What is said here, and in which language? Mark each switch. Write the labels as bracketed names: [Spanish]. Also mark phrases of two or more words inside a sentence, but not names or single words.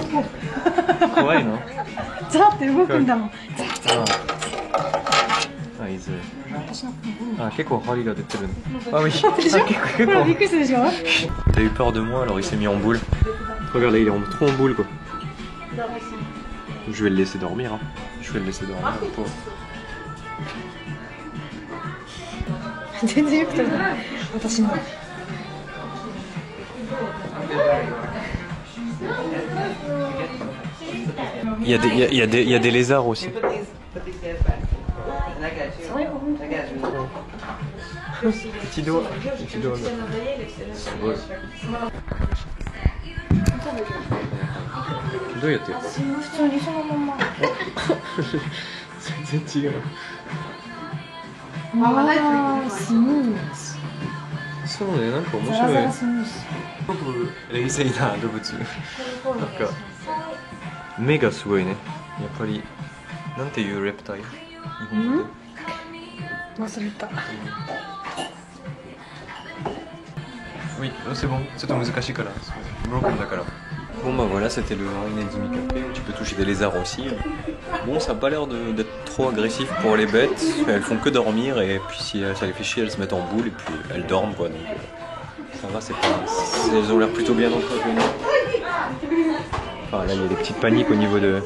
[French] Ah, il [Japanese] 水あ、結構針が出てるあoui びっくりするでしょ [French] Il a eu peur de moi alors il s'est mis en boule. Regarde là il est trop en boule quoi. Je vais le laisser dormir hein. Je vais le laisser dormir le pauvre. [Japanese] 全然よく撮れない私の [French] Il y a des lézards aussi. Petit doigt. Petit doigt. Ouais. [Japanese] どうやって普通にそのまま全然違うあースムーズそうね、なんか面ザラザ白いラスムーズすごく冷静な動物なんか目がすごいねやっぱりなんていうレプタイル日本語で忘れた [French] Oui, c'est bon, c'est ton [Japanese] 難しいからbrokenだから [French] Bon bah voilà, c'était le Harinezumi Café, tu peux toucher des lézards aussi. Bon, ça a pas l'air d'être trop agressif pour les bêtes, elles font que dormir et puis si ça les fait chier, elles se mettent en boule et puis elles dorment quoi. Donc ça va, c'est pas... Elles ont l'air plutôt bien entretenues. Enfin là, il y a des petites paniques au niveau de...